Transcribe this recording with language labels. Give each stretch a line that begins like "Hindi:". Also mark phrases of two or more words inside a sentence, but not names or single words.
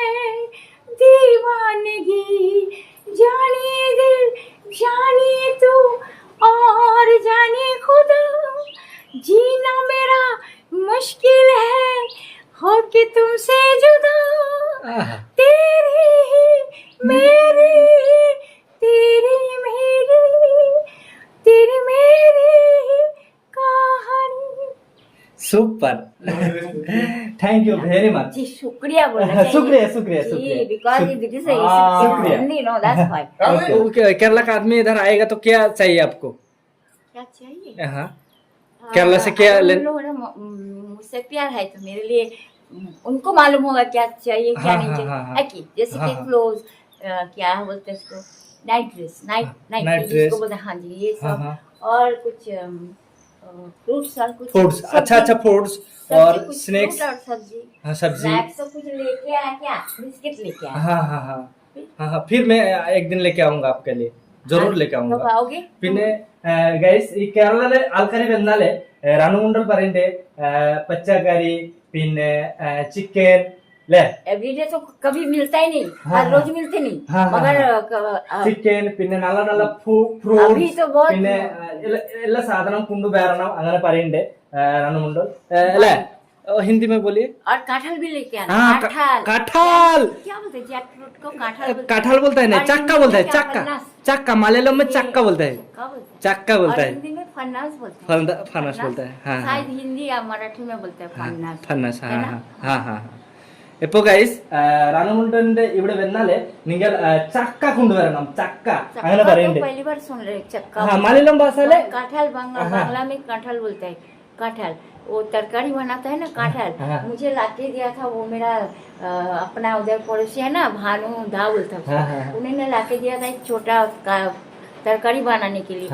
Hindi: दीवानगी, जानिए दिल जानिए तू और जाने खुदा, जीना मेरा मुश्किल है हो के तुमसे जुदा, तेरी ही मेरी, तेरी मेरी, तेरी मेरी कहानी।
English: super thank you very much
Hindi: जी शुक्रिया बोलना चाहिए। शुक्रिया जी,
English: because it is a
Hindi: शुक्रिया।
English: Hindi, no, that's why।
Hindi: केरला का आदमी इधर आएगा तो क्या चाहिए आपको? क्या चाहिए? हाँ केरला से क्या उन लोगों ने मुझसे प्यार है तो मेरे लिए उनको मालूम होगा क्या चाहिए क्या हाँ, नहीं हाँ, चाहिए, हाँ, हाँ। है कि जैसे कि हाँ, क्लोज, क्या बोलते हैं इसको,
English: night dress,
Hindi: नाइट Night ड्रेस dress। इसको बोलते हैं। हाँ जी, ये हाँ, सब हाँ। और कुछ फ्रूट्स और कुछ फूड्स सब्जी- अच्छा फूड्स सब्जी, और कुछ स्नैक्स fruit और सब्जी, हाँ सब्जी स्नैक्स सब कुछ लेके आया, क्या बिस्किट लेके आया। हाँ हाँ हाँ हाँ हाँ फिर मैं एक दिन लेके आऊंगा आपके लिए जरूर लेके कब आऊंगा आओगे?
Malayalam: പിന്നെ ഗൈസ് ഈ കേരളത്തിലെ ആൾക്കാർ വന്നാല് രണുമുണ്ടൽ പറയണ്ടേ പച്ചക്കറി പിന്നെ ചിക്കൻ ല്ലേ
Hindi: एवरीडे तो कभी मिलता ही नहीं, हाँ, हर रोज मिलते नहीं, हाँ, हाँ, मगर
Malayalam: ചിക്കൻ പിന്നെ നല്ല നല്ല
Hindi: अभी
Malayalam: ഫ്രൂട്ട്സ്
Hindi: तो बहुत
Malayalam: പിന്നെ എല്ലാ സാധനം കൊണ്ടുവരണം അങ്ങനെ പറയണ്ടേ രണുമുണ്ടൽ അല്ലേ
Hindi: हिंदी में बोलिए और काठल भी लेके आना। हाँ, काठल काठल। क्या बोलते हैं जैकफ्रूट को? काठल बोलते हैं। कटहल बोलता है ना और चक्का हिंदी बोलता है में क्या? चक्का फन्नास। चक्का मलयालम में चक्का बोलता है क्या बोलते हैं? चक्का बोलता और है हिंदी में फन्नास बोलते हैं। फनस बोलता है हाँ हाँ शायद हिंदी या मराठी में बोलते हैं फन्नास। ഫന്നസ് है हाँ ना? हाँ हाँ हाँ
Malayalam: ഇപ്പൊ ഗൈസ് രണമുണ്ടന്റെ ഇവിടെ വന്നാല് നിങ്ങൾ ചക്ക കൊണ്ടുവരണം ചക്ക
Hindi: चक्का
Malayalam: അങ്ങനെ
Hindi: तो
Malayalam: പറയണ്ടേ
Hindi: पहली बार सुन रहे हैं, चक्का हाँ मलयालम भाषाले काठल हाँ। बांग्ला में काठल बोलते हैं। काठल वो तरकारी बनाता है ना काठल, हाँ। मुझे लाके दिया था वो मेरा अपना उधर पड़ोसी है ना, भानु धा बोलता है हाँ, हाँ, हाँ। उन्होंने लाके दिया था एक छोटा तरकारी बनाने के लिए,